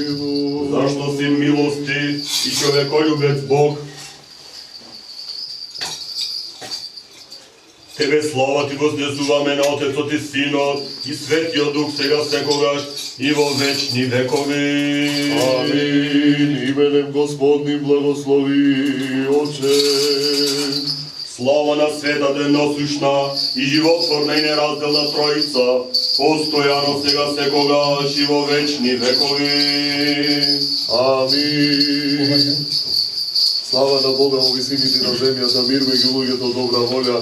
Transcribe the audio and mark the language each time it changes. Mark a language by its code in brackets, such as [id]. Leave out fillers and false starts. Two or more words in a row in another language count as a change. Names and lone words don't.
[mk] Зашто си милости и човеколюбец Бог. Тебе слава Ти вознесуваме на Отецот и Синот и Светиот Дух, сега секогаш и во вечни векови. Амин. [cu] Именем Господним благослови, Отче. [mk] Слава на светата едносушна и животворна и неразделна Троица, постојано сега секогаш и во вечни векови. Амин. Слава на Бога во висините на земјата, мир меѓу луѓето добра волја.